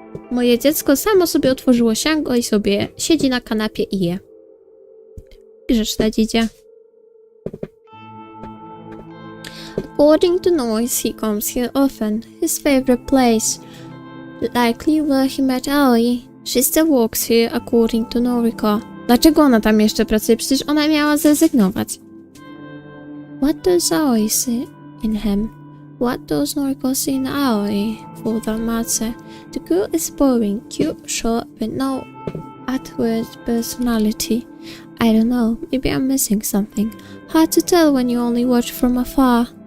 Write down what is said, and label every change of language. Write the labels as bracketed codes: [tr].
[pl] Moje dziecko samo sobie otworzyło siango i sobie siedzi na kanapie i je. Grzeczne dziecię. [en] According to noise, he comes here often. His favorite place. Likely where he met Ellie. She still works here, according to Noriko. [pl] Dlaczego ona tam jeszcze pracuje? Przecież ona miała zrezygnować. [en] What does Ellie see in him? What does Noriko see in Ellie, for that matter? The girl is boring, cute, short, with no outward personality. I don't know, maybe I'm missing something. Hard to tell when you only watch from afar.